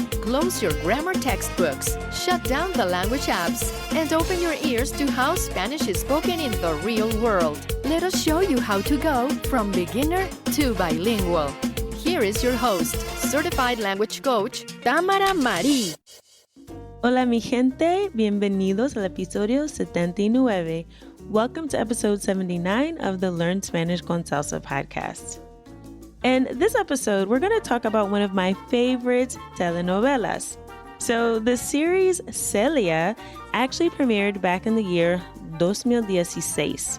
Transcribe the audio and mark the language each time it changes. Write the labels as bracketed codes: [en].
[en] Close your grammar textbooks, shut down the language apps, and open your ears to how Spanish is spoken in the real world. Let us show you how to go from beginner to bilingual. Here is your host, certified language coach, Tamara Marie. [es] Hola mi gente, bienvenidos al episodio 79. [en] Welcome to episode 79 of the Learn Spanish con Salsa podcast. In this episode, we're going to talk about one of my favorite telenovelas. So the series Celia actually premiered back in the year 2016.